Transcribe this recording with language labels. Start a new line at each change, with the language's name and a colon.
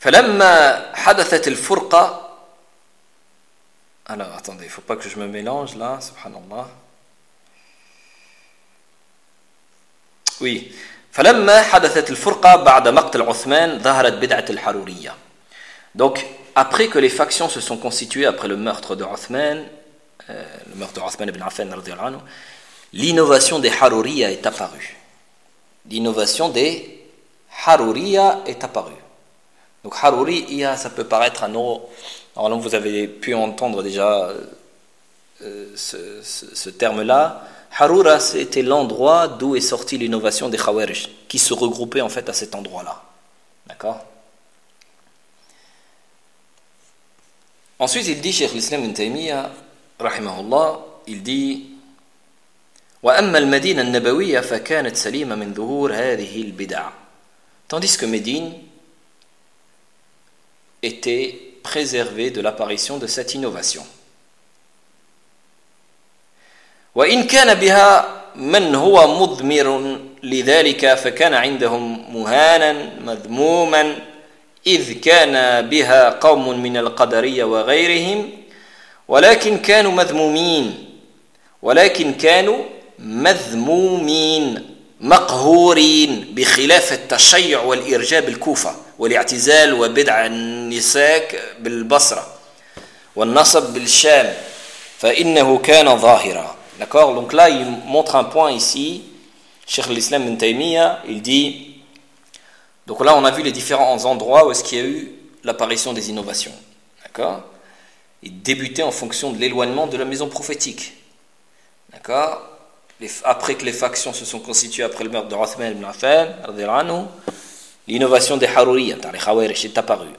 Arabic: فلما حدثت الفرقة انا
French: attendez faut pas que je me mélange là
Arabic: subhanallah oui فلما حدثت الفرقة بعد مقتل عثمان ظهرت بدعة الحرورية.
French: Donc après que les factions se sont constituées après le meurtre de Othman, le meurtre d'Othman ibn Affan radhiyallahu anhu, l'innovation des Haruriyya est apparue. L'innovation des Haruriyya est apparue. Donc Haruriyya, ça peut paraître un autre... Alors là, vous avez pu entendre déjà ce terme-là. Harura, c'était l'endroit d'où est sortie l'innovation des Khawarij, qui se regroupait en fait à cet endroit-là. D'accord ? Ensuite, il dit, Cheikh l'Islam ibn Taymiyyah, rahimahullah, il dit,
Arabic: وأما المدينة النبوية فكانت سليمة من ظهور هذه البدع.
French: Tandis que Médine était préservée de l'apparition de cette innovation.
Arabic: وإن كان بها من هو مضمر لذلك فكان عندهم مهانا مذموما إذ كان بها قوم من القدرية وغيرهم ولكن كانوا مذمومين ولكن كانوا مذمومين مقهورين بخلاف التشيع والإرجاء بالكوفة والاعتزال وبدع النساك بالبصرة والنصب بالشام فإنه كان ظاهرا.
French: D'accord ? Donc là, il montre un point ici. Cheikh l'Islam Ibn Taymiyyah, il dit... Donc là, on a vu les différents endroits où est-ce qu'il y a eu l'apparition des innovations. D'accord ? Il débutait en fonction de l'éloignement de la maison prophétique. D'accord ? Après que les factions se sont constituées après le meurtre de Othman ibn Affan, l'innovation des Harouriyat, les Khawarij, est apparue.